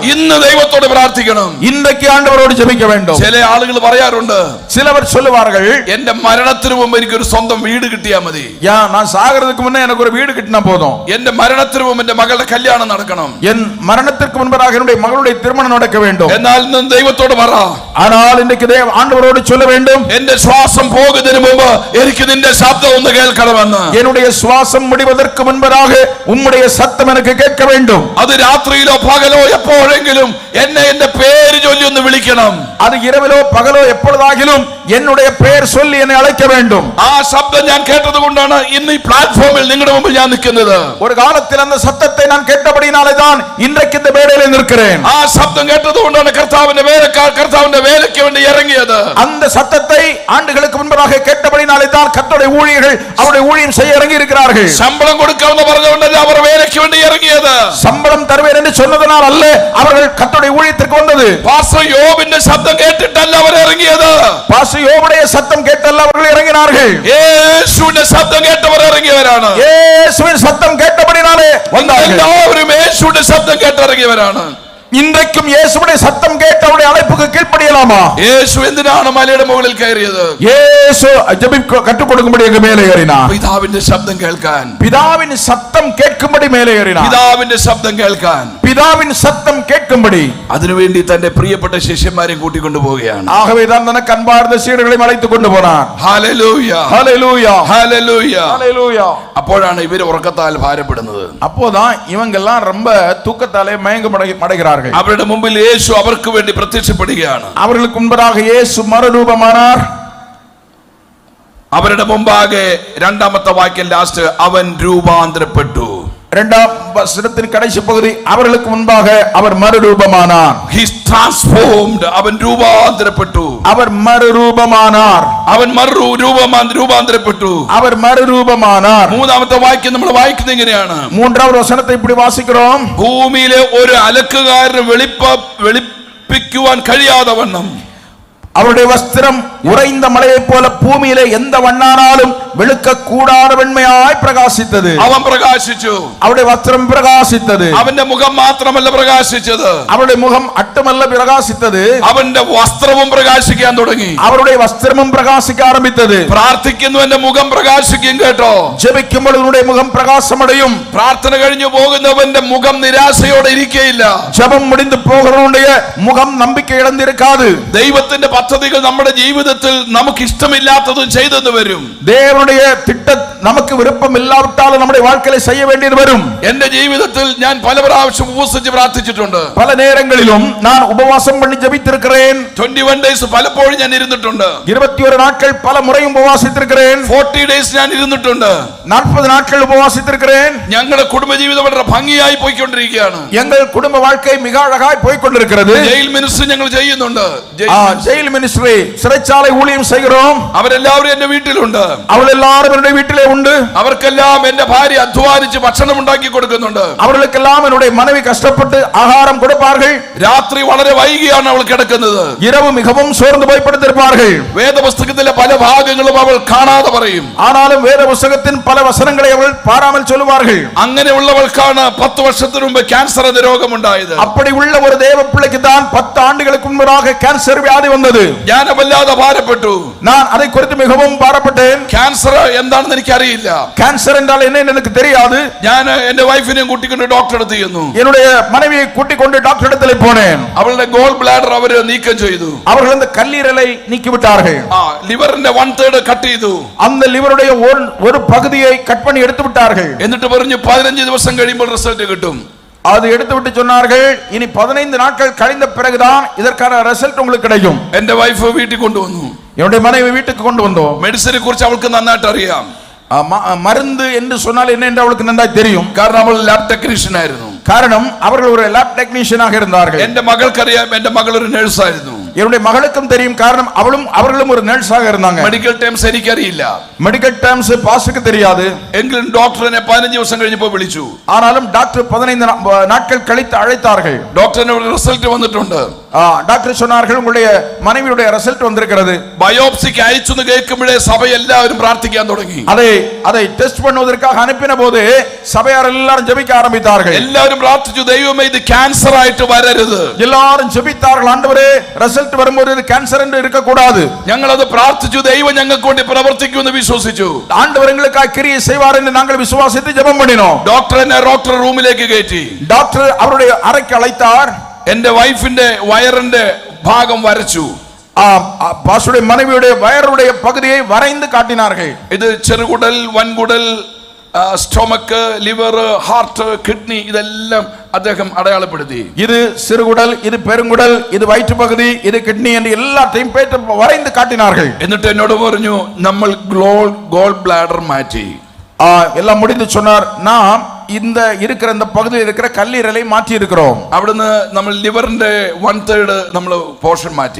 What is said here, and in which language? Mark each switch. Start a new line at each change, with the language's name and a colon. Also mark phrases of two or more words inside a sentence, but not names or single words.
Malayalam: ഇന്ന് ദൈവത്തോട് പ്രാർത്ഥിക്കണം.
Tamil: இன்றைக்கு ஆண்டவரோடு ஜெபிக்க வேண்டும்.
Malayalam: ചില ആളുകൾ പറയാറുണ്ട്,
Tamil: சிலவர் சொல்லுவார்கள்,
Malayalam: എന്റെ മരണത്തിന് മുമ്പ് എനിക്കൊരു സ്വന്തം വീട് കിട്ടിയാൽ മതി,
Tamil: நான் சாகிறதுக்கு முன்னே எனக்கு ஒரு வீடு கிட்டினா போதும்,
Malayalam: എന്റെ മരണത്തിന് മുമ്പ് എന്റെ മകളുടെ കല്യാണം നടക്കണം,
Tamil: என் மரணத்திற்கு முன்பதாக என்னுடைய மகளுடைய திருமணம் நடக்க வேண்டும்.
Malayalam: എന്നാൽ ഇന്ന് ദൈവത്തോട് പറ,
Tamil: ஆனால் இன்றைக்கு ஆண்டவரோடு சொல்ல வேண்டும்,
Malayalam: എന്റെ ശ്വാസം പോകുന്നതിന് മുമ്പ് എനിക്ക് നിന്റെ ശബ്ദം ഒന്ന് കേൾക്കണമെന്ന്.
Tamil: என்னுடைய சுவாசம் முடிவதற்கு முன்பதாக உம்முடைய சத்தம் எனக்கு கேட்க வேண்டும்.
Malayalam: അത് രാത്രിയിലോ പകലോ എപ്പോഴെങ്കിലും എന്നെ എന്റെ പേര് ചൊല്ലി ഒന്ന് വിളിക്കണം.
Tamil: அது இரவிலோ பகலோ எப்பொழுதாகிலும் என்னுடைய பெயர் சொல்லி என்னை அழைக்க வேண்டும்.
Malayalam: ആ ശബ്ദം ഞാൻ കേട്ടത് കൊണ്ടാണ് ഇന്ന് ഈ പ്ലാറ്റ്ഫോമിൽ നിങ്ങളുടെ മുമ്പിൽ ഞാൻ നിൽക്കുന്നത്.
Tamil: ஒரு காலத்தில் அந்த சத்தத்தை நான் கேட்டபடினாலே தான் இன்றைக்கு இந்த மேடையிலே நிற்கிறேன்.
Malayalam: ആ ശബ്ദം കേട്ടത് കൊണ്ടാണ് കർത്താവിന്റെ വേലയ്ക്ക് വേണ്ടി ഇറങ്ങിയത്.
Tamil: அந்த சத்தத்தை ஆண்டுகளுக்கு முன்பதாக கேட்டபடினாலே தான் கர்த்தருடைய ஊழியர்கள் அவருடைய ஊழியம் செய்ய இறங்கி இருக்கிறார்கள்.
Malayalam: ശമ്പളം കൊടുക്കാമെന്ന് പറഞ്ഞുകൊണ്ടല്ല അവർ വേലയ്ക്ക് വേണ്ടി ഇറങ്ങിയത്.
Tamil: சம்பளம் தருவேன் என்று சொன்னதனால் அல்ல அவர்கள் கர்த்தருடைய ஊழியத்திற்கு வந்தது.
Malayalam: പാസ്റ്റർ യോബിന്റെ ശബ്ദം കേട്ടിട്ടല്ല അവർ ഇറങ്ങിയത്.
Tamil: பாஸ்டர் யோபுடைய சத்தம் கேட்டல்ல அவர்கள் இறங்கினார்கள்.
Malayalam: യേശുവിന്റെ ശബ്ദം കേട്ടവർ ഇറങ്ങിയവരാണ്.
Tamil: இயேசுவின் சத்தம் கேட்டபடினாலே வந்தார்கள்.
Malayalam: എല്ലാവരും യേശുവിന്റെ ശബ്ദം കേട്ടിറങ്ങിയവരാണ്.
Tamil: இன்றைக்கும் இயேசுவுடைய சத்தம் கேட்டு அவருடைய அழைப்புக்கு கீழ்ப்படியலாமா?
Malayalam: യേശു എന്തിനാണ് മലയുടെ മുകളിൽ കയറിയത്?
Tamil: இயேசு ஜெபிக்க கற்றுக் கொடுக்கும்படி எங்க மேலே ஏறினார்.
Malayalam: പിതാവിന്റെ ശബ്ദം കേൾക്കാൻ.
Tamil: பிதாவின் சத்தம் கேட்கும்படி மேலே ஏறினார்.
Malayalam: പിതാവിന്റെ ശബ്ദം കേൾക്കാൻ.
Tamil: பிதாவின் சத்தம் கேட்கும்படி
Malayalam: അതിനുവേണ്ടി തന്റെ പ്രിയപ്പെട്ട ശിഷ്യന്മാരെ കൂട്ടിക്കൊണ്ടു പോവുകയാണ്.
Tamil: ஆகவே தான் தனக்கு அன்பார்ந்த சீடர்களை அழைத்துக் கொண்டு போனார்.
Malayalam: ഹല്ലേലൂയ,
Tamil: ஹல்லேலூயா,
Malayalam: ഹല്ലേലൂയ.
Tamil: ஹல்லேலூயா.
Malayalam: അപ്പോഴാണ് ഇവർ ഉറക്കത്താൽ ഭാരപ്പെടുന്നത്.
Tamil: அப்போதான் இவங்க எல்லாம் ரொம்ப தூக்கத்தாலே மயங்கமடைகிறார்கள்.
Malayalam: അവരുടെ മുമ്പിൽ യേശു അവർക്ക് വേണ്ടി പ്രത്യക്ഷപ്പെടുകയാണ്.
Tamil: அவர்களுக்கு முன்பதாக இயேசு மறுரூபமானார்.
Malayalam: അവരുടെ മുമ്പാകെ രണ്ടാമത്തെ വാക്യം ലാസ്റ്റ്, അവൻ രൂപാന്തരപ്പെട്ടു.
Tamil: இரண்டாம் வசனத்தின் கடைசி பகுதி, அவர்களுக்கு முன்பாக அவர் மறுரூபமானார்.
English: He is transformed.
Malayalam: അവൻ രൂപാന്തരപ്പെട്ടു.
Tamil: அவர் மறுரூபமானார்.
Malayalam: അവൻ രൂപാന്തരപ്പെട്ടു.
Tamil: அவர் மறுரூபமானார்.
Malayalam: മൂന്നാമത്തെ വാക്യം നമ്മൾ വായിക്കുന്നത് എങ്ങനെയാണ്?
Tamil: மூன்றாவது வசனத்தை இப்படி வாசிக்கிறோம்.
Malayalam: ഭൂമിയിലെ ഒരു അലക്കുകാരന് വെളുപ്പിക്കുവാൻ കഴിയാതെ വണ്ണം
Tamil: அவருடைய வஸ்திரம் உறைந்த மலையைப் போல பூமியிலே எந்த வண்ணானாலும் வெளுக்க கூடாத வெண்மையாய் பிரகாசித்தது.
Malayalam: അവൻ പ്രകാശിച്ചു.
Tamil: அவருடைய வஸ்திரம் பிரகாசித்தது.
Malayalam: അവന്റെ മുഖം മാത്രമല്ല പ്രകാശിച്ചത്,
Tamil: அவருடைய முகம் அட்டுமல்ல பிரகாசித்தது,
Malayalam: അവന്റെ വസ്ത്രവും പ്രകാശിക്കാൻ തുടങ്ങി.
Tamil: அவருடைய வஸ்திரமும் பிரகாசிக்க ஆரம்பித்தது.
Malayalam: പ്രാർത്ഥിക്കുന്നവന്റെ മുഖം പ്രകാശിക്കും കേട്ടോ.
Tamil: ஜெபிக்கும் பொழுது உன்னுடைய முகம் பிரகாசமடையும்.
Malayalam: പ്രാർത്ഥന കഴിഞ്ഞു പോകുന്നവന്റെ മുഖം നിരാശയോടെ ഇരിക്കയില്ല.
Tamil: ஜெபம் முடிந்து போகிறவனுடைய முகம் நம்பிக்கை இழந்திருக்காது.
Malayalam: ദൈവത്തിന്റെ പദ്ധതികൾ നമ്മുടെ ജീവിതത്തിൽ നമുക്ക് ഇഷ്ടമില്ലാത്തതും ചെയ്തെന്ന് വരും.
Tamil: தேவனுடைய திட்டம் நமக்கு விருப்பம் இல்லாவிட்டாலும் நம்முடைய வாழ்க்கையில செய்ய வேண்டியது வரும்.
Malayalam: എന്റെ ജീവിതത്തിൽ ഞാൻ പല പ്രാവശ്യം ഉപവസിച്ച് പ്രാർത്ഥിച്ചിട്ടുണ്ട്.
Tamil: பல நேரங்களிலும் நான் உபவாசம் பண்ணி ஜெபித்திருக்கிறேன்.
Malayalam: 21 days പലപ്പോഴും ഞാൻ ഇരുന്നിട്ടുണ്ട്.
Tamil: 21 நாட்கள் பல முறையும் உபவாசித்திருக்கிறேன்.
Malayalam: 40 days ഞാൻ ഇരുന്നിട്ടുണ്ട്.
Tamil: 40 நாட்கள் உபவாசித்திருக்கிறேன்.
Malayalam: ഞങ്ങളുടെ കുടുംബജീവിതം വളരെ ഭംഗിയായി പോയിക്കൊണ്ടിരിക്കുകയാണ്.
Tamil: எங்கள் குடும்ப வாழ்க்கை மிக அழகாய் போய் கொண்டிருக்கிறது.
English: jail ministry
Malayalam: ഞങ്ങൾ ചെയ്യുന്നുണ്ട്.
English: jail ministry,
Tamil: சிறைச்சாலை ஊழியம் செய்கிறோம்.
Malayalam: അവരെല്ലാവരും എന്റെ വീട്ടിലുണ്ട്.
Tamil: அவர்கள் எல்லாரும் என்னுடைய வீட்டிலே உண்டு.
Malayalam: അവർക്കെല്ലാം എന്റെ ഭാര്യ അധ്വാനിച്ച് ഭക്ഷണം ഉണ്ടാക്കി കൊടുക്കുന്നുണ്ട്.
Tamil: அவர்களுக்கெல்லாம் என்னுடைய மனைவி கஷ்டப்பட்டு ஆகாரம் கொடுப்பார்கள்.
Malayalam: രാത്രി വളരെ വൈകിയാണ് അവൾ കിടക്കുന്നത്.
Tamil: இரவு மிகவும் சோர்ந்து போய் படுத்திருப்பார்கள்.
Malayalam: വേദപുസ്തകത്തിലെ പല ഭാഗങ്ങളും അവൾ കാണാതെ പറയും.
Tamil: ஆனாலும் வேத புத்தகத்தின் பல வசனங்களை அவர்கள் பாராமல் சொல்லுவார்கள்.
Malayalam: അങ്ങനെയുള്ളവൾക്കാണ് 10 വർഷത്തിനു മുമ്പ് ക്യാൻസർ എന്ന രോഗമുണ്ടായത്.
Tamil: அப்படி உள்ள ஒரு தேவ பிள்ளைக்கு தான் 10 ஆண்டுகளுக்கு முன்பதாக கேன்சர் வியாதி வந்தது.
Malayalam: ഞാൻ വല്ലാതെ ഭാരപ്പെട്ടു.
Tamil: நான் அதை குறித்து மிகவும் பாரப்பட்டேன்.
Malayalam: ക്യാൻസർ എന്താണെന്ന് എനിക്ക് അറിയില്ല.
Tamil: கேன்சர் என்றால் என்ன எனக்கு தெரியாது.
Malayalam: ഞാൻ എന്റെ വൈഫിനെയും കൂട്ടിക്കൊണ്ട് ഡോക്ടർ അടുത്ത് ചെന്നു.
Tamil: என்னுடைய மனைவியை கூட்டிக் கொண்டு டாக்டர் இடத்திலே போனேன்.
Malayalam: അവളുടെ
English: gall bladder
Malayalam: അവർ നീക്കം ചെയ്തു.
Tamil: அவர்கள் அந்த கல்லீரலை நீக்கி விட்டார்கள்.
Malayalam: ലിവറിന്റെ 1/3 കട്ട് ചെയ്തു.
Tamil: அந்த லிவருடைய ஒரு பகுதியை கட் பண்ணி எடுத்து விட்டார்கள்.
Malayalam: എന്നിട്ട് പറഞ്ഞു 15 ദിവസം കഴിയുമ്പോൾ റിസൾട്ട് കിട്ടും.
Tamil: அது எடுத்து விட்டு சொன்னார்கள், இனி 15 நாட்கள் கழிந்த பிறகுதான் இதற்கான ரிசல்ட் உங்களுக்கு கிடைக்கும்.
Malayalam: എന്റെ വൈഫ് വീട്ടിൽ കൊണ്ടുവന്നു.
Tamil: என்னுடைய மனைவி வீட்டுக்கு கொண்டு வந்தோம்.
Malayalam: മെഡിസിനെ കുറിച്ച് അവൾക്ക് നന്നായിട്ട് അറിയാം.
Tamil: மருந்து என்று சொன்னால் என்ன என்று அவளுக்கு நன்றாய் தெரியும்.
Malayalam: കാരണം അവൾ
English: lab technician
Malayalam: ആയിരുന്നു.
Tamil: காரணம் அவர்கள் ஒரு
English: lab technician ஆக
Tamil: இருந்தார்கள்.
Malayalam: എന്റെ മകൾക്കറിയാം, എന്റെ മകൾ ഒരു നഴ്സായിരുന്നു.
Tamil: என்னுடைய மகளுக்கும் தெரியும். காரணம் அவர்களும் ஒரு நர்ஸாக இருந்தாங்க.
English: medical terms
Malayalam: എനിക്കറിയില്ല.
English: medical terms
Tamil: பாஸ்டருக்கு தெரியாது.
Malayalam: എങ്കിലും ഡോക്ടർ എന്നെ 15 ദിവസം കഴിഞ്ഞപ്പോൾ വിളിച്ചു.
Tamil: ஆனாலும் டாக்டர் 15 நாட்கள் கழித்து அழைத்தார்கள்.
Malayalam: ഡോക്ടറിന്റെ റിസൾട്ട് വന്നിട്ടുണ്ട്.
Tamil: டாக்டர் சொன்னார்கள் உங்களுடைய மனைவியுடைய ரிசல்ட் வந்திருக்கிறது.
Malayalam: ബയോപ്സിക്ക് അയച്ചു എന്ന് കേൾക്കുമ്പോഴേ സഭ എല്ലാവരും പ്രാർത്ഥിക്കാൻ തുടങ്ങി.
Tamil: அதை டெஸ்ட் பண்ணுவதற்காக அனுப்பின போது சபையார் எல்லாரும் ஜெபிக்க ஆரம்பித்தார்கள்.
Malayalam: എല്ലാവരും പ്രാർത്ഥിച്ചു, ദൈവമേ ഇത് ക്യാൻസർ ആയിട്ട് വരരുത്.
Tamil: எல்லாரும் ஜெபித்தார்கள், ஆண்டவரே ரிசல்ட் வரும்போது இது கேன்சர் என்று இருக்க கூடாது.
Malayalam: ഞങ്ങൾ അത് പ്രാർത്ഥിച്ചു, ദൈവം ഞങ്ങൾക്ക് വേണ്ടി പ്രവർത്തിക്കുമെന്ന് വിശ്വസിച്ചു.
Tamil: ஆண்டவர் எங்களுக்காக கிரியை செய்வார் என்று நாங்கள் விசுவாசித்து ஜெபம் பண்ணினோம்.
Malayalam: ഡോക്ടർ എന്നെ ഡോക്ടർ റൂമിലേക്ക് കയറ്റി.
Tamil: டாக்டர் அவருடைய அறைக்கு அழைத்தார்.
Malayalam: എന്റെ വൈഫിന്റെ വയറിന്റെ ഭാഗം വരച്ചു.
Tamil: பாஸ்டருடைய மனைவியுடைய வயருடைய பகுதியை வரைந்து காட்டினார்கள்.
Malayalam: ഇത് ചെറുകുടൽ, വൻകുടൽ,
English: stomach, liver, heart, kidney
Malayalam: ഇതെല്ലാം അദ്ദേഹം അടയാളപ്പെടുത്തി.
Tamil: இது சிறுகுடல், இது பெருங்குடல், இது வயிற்று பகுதி, இது கிட்னி என்று எல்லாத்தையும் வரைந்து காட்டினார்கள்.
Malayalam: എന്നിട്ട് എന്നോട് പറഞ്ഞു, നമ്മൾ
English: gall bladder
Malayalam: മാറ്റി.
Tamil: எல்லாம் முடிந்து சொன்னார், நாம் இந்த இருக்கிற இந்த பகுதியில் இருக்கிற கல்லீரலை மாற்றி இருக்கிறோம்.
Malayalam: അവിടുന്ന് നമ്മൾ ലിവറിന്റെ 1/3 നമ്മൾ പോർഷൻ മാറ്റി.